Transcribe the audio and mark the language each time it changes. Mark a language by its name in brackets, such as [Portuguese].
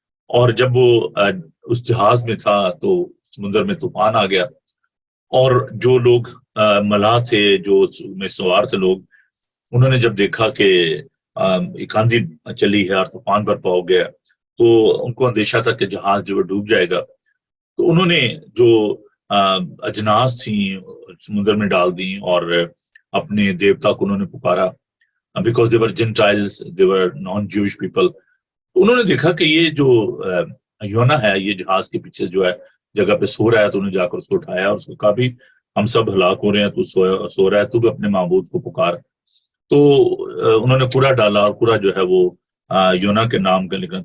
[Urdu] اور جب وہ اس جہاز میں تھا تو سمندر میں طوفان آ گیا، اور جو لوگ ملاح تھے، جو میں سوار تھے لوگ، انہوں نے جب دیکھا کہ ایک آندھی چلی ہے اور طوفان برپا ہو گیا تو ان کو اندیشہ تھا کہ جہاز جو ڈوب جائے گا. تو انہوں نے جو اجناس تھیں سمندر میں ڈال دیں اور اپنے دیوتا کو انہوں نے پکارا. [English] because they were Gentiles, they were non-Jewish people. [Urdu] تو انہوں نے دیکھا کہ یہ جو یونا ہے یہ جہاز کے پیچھے جو ہے جگہ پہ سو رہا ہے، تو انہوں نے جا کر اس کو اٹھایا اور اس کو کہا بھی ہم سب ہلاک ہو رہے ہیں، تو سو رہا ہے، تو بھی اپنے معبود کو پکار. تو انہوں نے قرہ ڈالا اور قرہ جو ہے وہ یونا کے نام کا لکھنا.